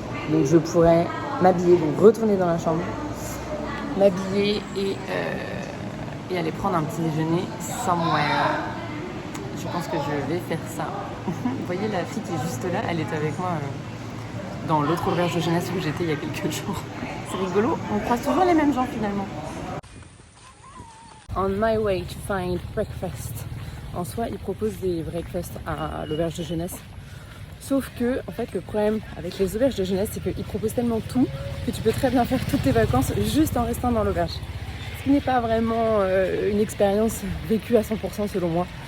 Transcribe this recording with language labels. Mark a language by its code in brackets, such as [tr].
[fr] Donc je pourrais m'habiller, donc retourner dans la chambre, m'habiller et aller prendre un petit déjeuner somewhere. Je pense que je vais faire ça. Vous voyez la fille qui est juste là, elle est avec moi dans l'autre auberge de jeunesse où j'étais il y a quelques jours. C'est rigolo, on croise toujours les mêmes gens finalement. [en] On my way to find breakfast. [fr] En soi, ils proposent des breakfasts à l'auberge de jeunesse. Sauf que, en fait, le problème avec les auberges de jeunesse, c'est qu'ils proposent tellement tout que tu peux très bien faire toutes tes vacances juste en restant dans l'auberge. Ce qui n'est pas vraiment une expérience vécue à 100% selon moi.